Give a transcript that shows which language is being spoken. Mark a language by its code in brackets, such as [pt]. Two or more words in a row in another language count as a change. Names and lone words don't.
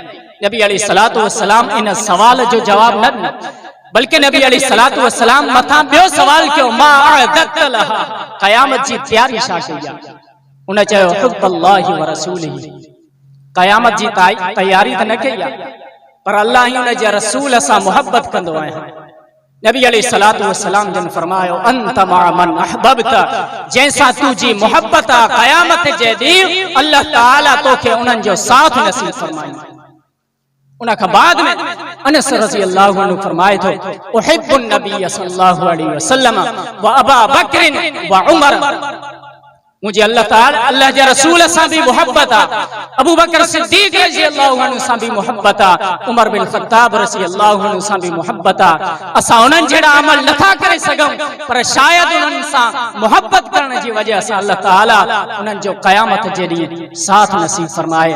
[sd] नबी [ar] عليه الصلاة والسلام [sd] इन सवाल जो जवाब न ॾिनो, बल्कि नबी [ar] عليه الصلاة والسلام [sd] मथां ॿियो सवाल कयो [ar] ما أعددت لها, [sd] क़यामत जी तयारी छा कई आहे? उन चयो [ar] حب الله ورسوله, [sd] क़यामत जी तयारी त न कई आहे, पर अल्लाह ही उन जे रसूल सां मोहब्बत कंदो आहे। नबी [ar] عليه الصلاة والسلام [sd] जन फरमायो [ar] أنت مع من أحببت, [sd] जैसा तुझी मोहब्बत आ क़यामत जे ॾींहुं अल्लाह ताला तोखे उन्हनि जो साथ नसीब फरमाईंदो। उन खां बाद में अनस [ar] رضي الله عنه [sd] फरमाए थो [ar] أحب النبي صلى الله عليه وسلم وأبا بكر وعمر, [sd] मुझे अल्लाह ताला अल्लाह जे रसूल सां भी मोहब्बत आ, अबू बकर सिद्दीक [ar] رضي الله عنه [sd] सां भी मोहब्बत आ, उमर बिन ख़त्ताब [ar] رضي الله عنه [sd] सां भी मोहब्बत आ। असां उन्हनि जहिड़ा अमल नथा करे सघूं, पर शायदि उन्हनि सां मोहब्बत करण जी वजह सां अल्लाह ताला उन्हनि जो क़यामत जे ॾींहुं साथ नसीब फरमाए।